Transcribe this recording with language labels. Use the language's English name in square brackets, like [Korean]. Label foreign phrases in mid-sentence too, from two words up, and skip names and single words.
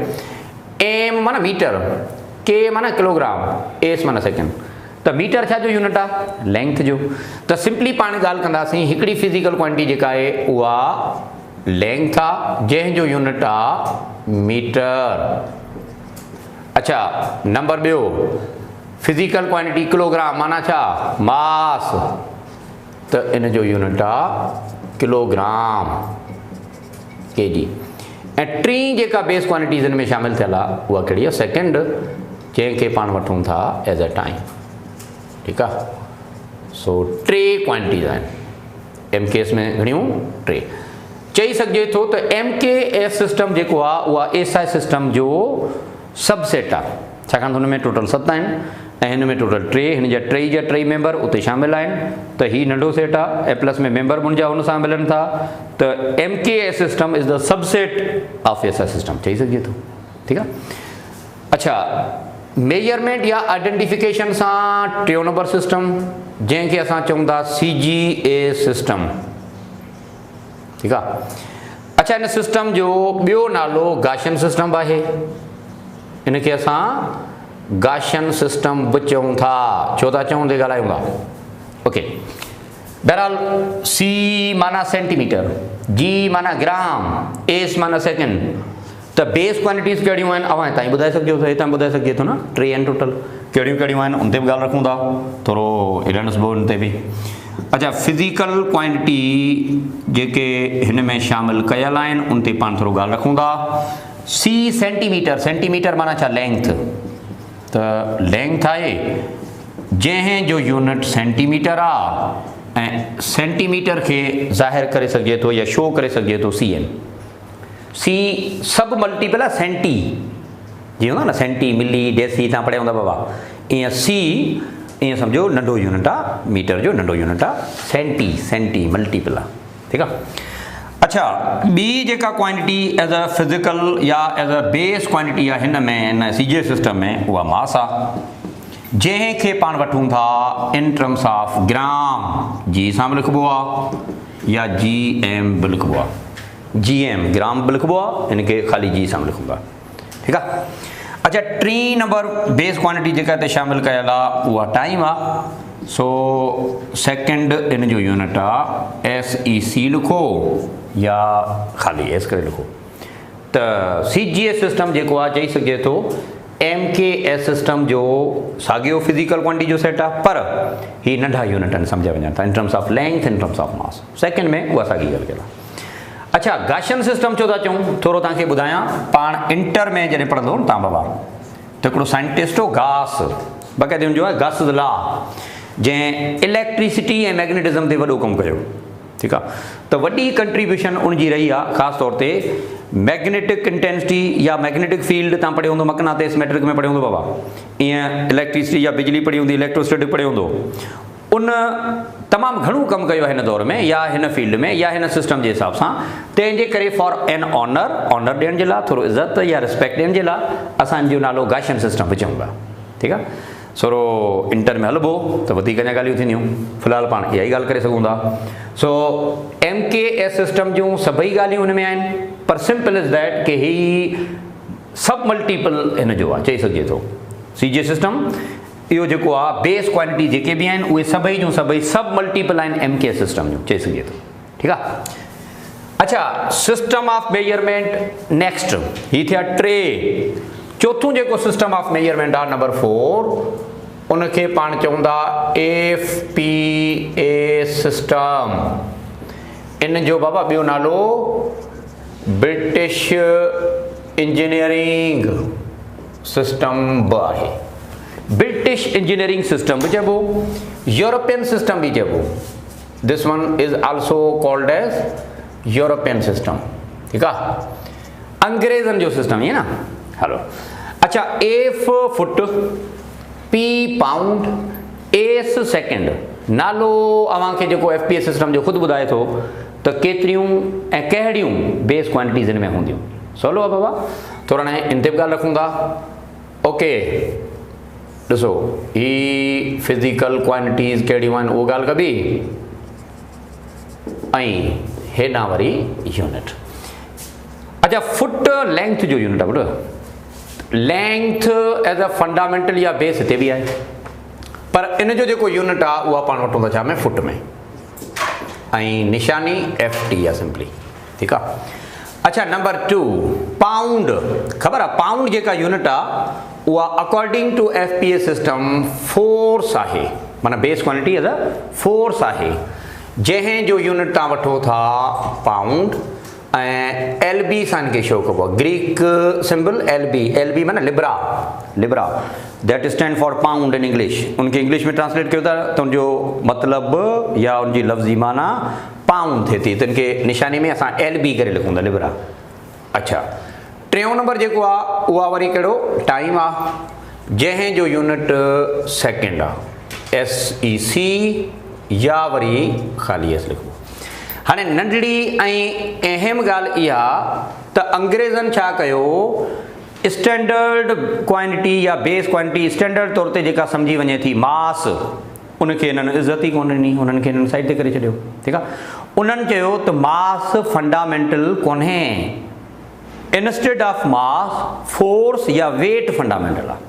[Sindhi] एम माना मीटर, के माना किलोग्राम, एस माना सेकेंड। त मीटर छा जो यूनिट आहे, लेंथ जो। त सिंपली पाण ॻाल्हि कंदासीं, हिकिड़ी [English] physical quantity [Sindhi] जेका आहे उहा लेंथ आहे, जंहिंजो यूनिट आहे मीटर। अच्छा, नंबर 2, [English] physical quantity [Sindhi] किलोग्राम माना छा, मास, त इन जो यूनिट आहे किलोग्राम, kg। ऐं 3 जेका [English] base quantities [Sindhi] हिन में शामिल थियल आहे उहा कहिड़ी आहे, सेकेंड, जंहिंखे पाण वठूं था [English] as a time, [Sindhi] ठीकु आहे। सो 3 क्वांटिटीज़ आहिनि MKS में, घणियूं, 3। चई सघिजे थो त [English] MKS system is the subset of SI system [Sindhi] जो सबसेट आहे, छाकाणि त हुन में टोटल 7 आहिनि ऐं हिन में टोटल 3, हिन जा 3 मेंबर उते शामिल आहिनि, त हीउ नंढो सेट आहे ऐं प्लस में मेंबर मुंहिंजा हुन सां मिलनि था, त MKS सिस्टम इज़ द सबसेट ऑफ SI सिस्टम, चई सघिजे थो, ठीकु आहे। अच्छा, मेजरमेंट या आइडेंटिफिकेशन सां 3 नंबर सिस्टम, जंहिंखे असां चऊं था CGA सिस्टम, ठीकु आहे। अच्छा, इन सिस्टम जो ॿियो नालो गाशियन सिस्टम आहे, इनखे असां गाशियन सिस्टम बि चऊं था, छो था चऊं, ते ॻाल्हायूं था, ओके। बहरहाल, C माना सेंटीमीटर, G माना ग्राम, S माना सेकेंड। त [English] base quantities [Sindhi] कहिड़ियूं आहिनि अवां ताईं ॿुधाए सघिजो, हितां ॿुधाए सघिजे थो न, 3 आहिनि टोटल, कहिड़ियूं कहिड़ियूं आहिनि उन ते बि ॻाल्हि रखूं था, थोरो हिलणस बि उन ते बि। अच्छा, [English] physical quantity [Sindhi] जेके हिन में शामिल कयल आहिनि उन ते पाण थोरो ॻाल्हि रखूं था। C सेंटीमीटर, सेंटीमीटर माना छा, लेंथ। त लेंथ आहे जंहिंजो यूनिट सेंटीमीटर आहे ऐं सेंटीमीटर खे ज़ाहिर करे सघिजे थो या शो करे सघिजे थो CM। C सभु मल्टीपल आहे सेंटी, जीअं हूंदो न [English] centi, milli, deci, [Sindhi] तव्हां पढ़िया हूंदा बाबा, ईअं C ईअं सम्झो नंढो यूनिट आहे, मीटर जो नंढो यूनिट आहे, [English] centi multiple [Sindhi] आहे, ठीकु आहे। अच्छा, ॿी जेका क्वांटिटी [English] as a physical [Sindhi] या [English] as a base quantity [Sindhi] आहे हिन में, हिन CGA सिस्टम में, उहा मास आहे, जंहिंखे पाण वठूं था [English] in terms of gram, [Sindhi] G सां बि लिखिबो आहे या GM बि लिखिबो आहे, GM ग्राम बि लिखिबो आहे, हिनखे ख़ाली G सां बि लिखिबो आहे, ठीकु आहे। अच्छा, 3 नंबर [English] base quantity [Sindhi] जेका हिते शामिल कयल आहे उहा टाइम आहे। सो सेकेंड इन जो यूनिट आहे SEC लिखो या ख़ाली एस करे लिखो। त CGS सिस्टम जेको आहे चई सघे थो MKS सिस्टम जो साॻियो [English] physical quantity [Sindhi] जो सेट आहे, पर ही नंढा यूनिट आहिनि सम्झ वञनि था [English] in terms of length, in terms of mass. [Sindhi] सेकेंड में उहा साॻी ॻाल्हि कयल आहे। अच्छा, गाशियन सिस्टम छो था चऊं, थोरो तव्हांखे ॿुधायां। पाण इंटर में जॾहिं पढ़ंदो न तव्हां बाबा, त हिकिड़ो साइंटिस्ट हो गास, बक़ाइदे हुनजो आहे गास लॉ, जंहिं इलेक्ट्रिसिटी ऐं मैग्नेटिज़म ते वॾो कमु कयो। ठीकु आहे, त वॾी कंट्रीब्यूशन उनजी रही आहे ख़ासि तौर ते [English] magnetic intensity [Sindhi] या [English] magnetic field. [Sindhi] तव्हां पढ़ियो हूंदो मकनातीस मैट्रिक में पढ़ियो हूंदो बाबा, ईअं इलेक्ट्रिसिटी या बिजली पढ़ी हूंदी, इलेक्ट्रोस्टैटिक पढ़ियो हूंदो। उन तमामु घणो कमु कयो आहे हिन दौर में या हिन फील्ड में या हिन सिस्टम जे हिसाब सां। तंहिंजे करे [English] for an honour [Sindhi] ॾियण जे लाइ, थोरो इज़त या रिस्पेक्ट ॾियण जे लाइ असांजो नालो गाशियन सिस्टम विझूं था। ठीकु आहे, सो इंटर में हलबो त वधीक अञा ॻाल्हियूं थींदियूं, फ़िलहालु पाण इहा ई ॻाल्हि करे सघूं था। सो MKS सिस्टम जूं सभई ॻाल्हियूं हुन में आहिनि, पर [English] simple is that [Sindhi] कि ही [English] sub multiple [Sindhi] हिन जो आहे, चई सघिजे थो। CGS सिस्टम इहो जेको आहे [English] base quantity [Sindhi] जेके बि आहिनि उहे सभई जूं सभई [English] sub multiple [Sindhi] आहिनि MKS सिस्टम जूं, चई सघिजे थो। ठीकु आहे। अच्छा, [English] system of measurement next, [Sindhi] ही थिया टे। चौथों जेको [English] system of measurement [Sindhi] आहे नंबर 4, उनखे पाण चवंदा FPA सिस्टम। इन जो बाबा ॿियो नालो [English] British engineering system [Sindhi] बि आहे। [English] British engineering system [Sindhi] बि चइबो, [English] European system [Sindhi] बि चइबो। [English] this one is also called as European system. [Sindhi] ठीकु आहे, अंग्रेज़नि जो सिस्टम, ईअं न। हलो, अच्छा, F फुट, P पाउंड, S सेकेंड। नालो अव्हांखे जेको FPA सिस्टम जो ख़ुदि ॿुधाए थो त केतिरियूं ऐं कहिड़ियूं [English] base quantities [Sindhi] हिन में हूंदियूं। सवलो आहे बाबा, थोरा हाणे इन ते बि ॻाल्हि रखूं था। ओके, ॾिसो ही [English] physical quantities [Sindhi] कहिड़ियूं आहिनि उहा ॻाल्हि कबी, ऐं हेॾां वरी यूनिट। अच्छा, फुट लेंथ जो यूनिट आहे पुटु। लेंथ [English] as a fundamental [Sindhi] या बेस हिते बि आहे, पर इन जो जेको यूनिट आहे उहा पाण वठूं था छा में, फुट में, ऐं निशानी FT आहे सिंपली। ठीकु आहे। अच्छा, नंबर 2 पाउंड। ख़बर आहे, पाउंड जेका यूनिट आहे उहा [English] according to FPA system [Sindhi] फोर्स आहे, माना [English] base quantity as a force [Sindhi] आहे, जंहिं जो यूनिट तव्हां वठो था पाउंड, ऐं LB सां इनखे शो कबो आहे, [English] Greek symbol LB माना libra, that stand for pound in English. [Sindhi] उनखे इंग्लिश में ट्रांसलेट कयो था त उनजो मतिलबु या उनजी लफ़्ज़ी माना पाउंड थिए थी, त इनखे निशानी में असां LB करे लिखूं था, लिब्रा। अच्छा, टियों नंबर जेको आहे उहा वरी कहिड़ो, टाइम आहे, जंहिं जो यूनिट सेकेंड आहे, SEC या वरी ख़ाली S लिखो। हाणे नंढड़ी ऐं अहम ॻाल्हि इहा त अंग्रेज़नि छा कयो, [English] standard quantity [Sindhi] या [English] base quantity [Sindhi] स्टैंडर्ड तौर ते जेका सम्झी वञे थी मास, उनखे हिननि इज़त ई कोन ॾिनी, हुननि खे हिननि साइड ते करे छॾियो। ठीकु आहे, उन्हनि चयो त मास फंडामेंटल कोन्हे, [English] instead of mass force या weight fundamental आहे।